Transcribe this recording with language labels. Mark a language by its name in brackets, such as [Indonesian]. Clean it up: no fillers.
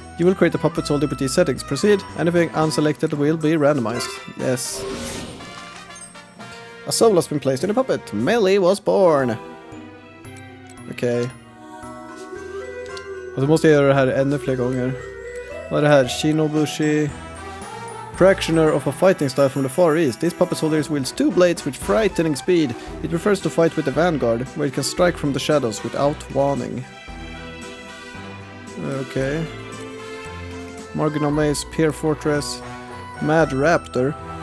[English] You will create a puppet soul with these settings. Proceed. Anything unselected will be randomized. Yes. A soul has been placed in a puppet. Melly was born. Okej. [Swedish] Och så måste jag göra det här ännu fler gånger. Vad är det här? Shinobushi. [English] Practitioner of a fighting style from the Far East. This puppet soldier wields 2 blades with frightening speed. It prefers to fight with the vanguard, where it can strike from the shadows without warning. Okay. Marginal Maze, Pier Fortress, Mad Raptor.